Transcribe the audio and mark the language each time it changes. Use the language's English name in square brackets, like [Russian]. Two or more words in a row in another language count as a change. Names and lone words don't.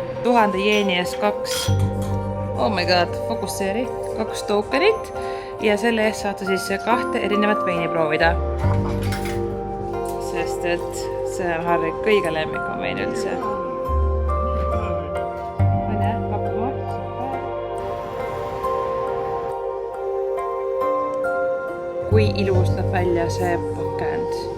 [Estonian] 1000 jeeni eest 2, [English] oh my god, [Estonian] fokusseeri, 2 tokenit ja selle eest saate siis 2 erinevat veini proovida. Sest et see on Harri kõige lemmikum vein üldse. Kui ilus näeb välja see pakend.